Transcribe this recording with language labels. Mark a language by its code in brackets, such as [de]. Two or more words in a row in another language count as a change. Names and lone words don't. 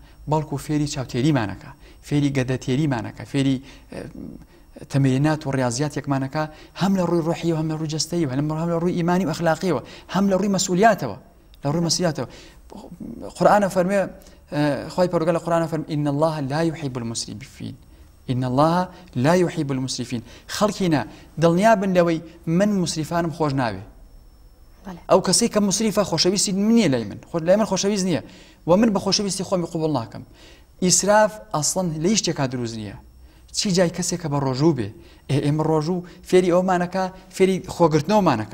[ckb] بەڵکو فێری چاوتێریمانەکە، فێری گەدەتێریمانەکە، فێری تەمرینات و ڕاضیاتێکمانەکە هەم لە ڕووی ڕۆحی و هەم لە ڕووی جەستەی و هەم لە ڕووی ئیمانی و ئەخلاقیەوە، هەم لە ڕووی مەسئولیاتەوە، لە ڕووی مەسئولیاتەوە. قورئانە فەرمێ، خی پەروەردگار لە قورئانە فەرمێ [ar] إن الله لا يحب المسرفين، إن الله لا يحب المسرفين. [ckb] خەڵکینە دڵنیابن لەوەی من مسریفانم خۆش ناوێ. ئەو کەسەی کە مسریفە خۆشەویستی نییە لای من، لای من خۆشەویست نییە و من بە خۆشەویستی خۆمی قوبڵ ناکەم. ئیسراف ئەسڵەن لە هیچ شتێکا دروست نییە. چی جای کەسێکە بە ڕۆژوو بێ، ئێمە ڕۆژوو فێری ئەومانەکە، فێری خۆگرتنەوەمانەکە.